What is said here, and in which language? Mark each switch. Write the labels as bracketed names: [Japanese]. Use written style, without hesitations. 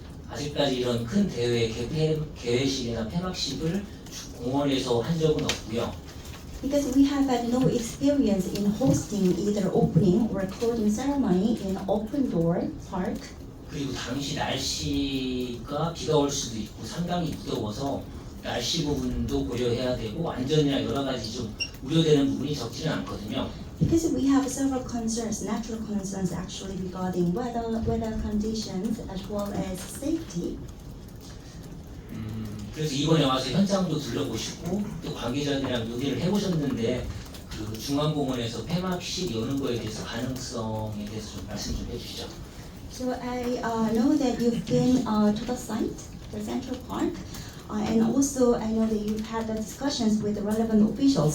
[Korean] 아직까지 이런 큰 대회 개회식이나 폐막식을 공원에서 한 적은 없고요. [English] Because we have had no experience in hosting either opening or closing ceremony in open door park. [Korean] 그리고 당시 날씨가 비가 올 수도 있고 상당히 무더워서 날씨 부분도 고려해야 되고 안전이나 여러 가지 좀 우려되는 부분이 적지는 않거든요. [English] Because we have several concerns, natural concerns actually regarding weather conditions as well as safety. [Korean] 그래서 이번에 와서 현장도 둘러보시고 또 관계자들이랑 논의를 해보셨는데 그 중앙공원에서 폐막식 여는 거에 대해서 가능성에 대해서 좀 말씀 좀 해주시죠. [English] So I know that you've been to the site, the Central Park, and also I know that you've had the discussions with the relevant officials.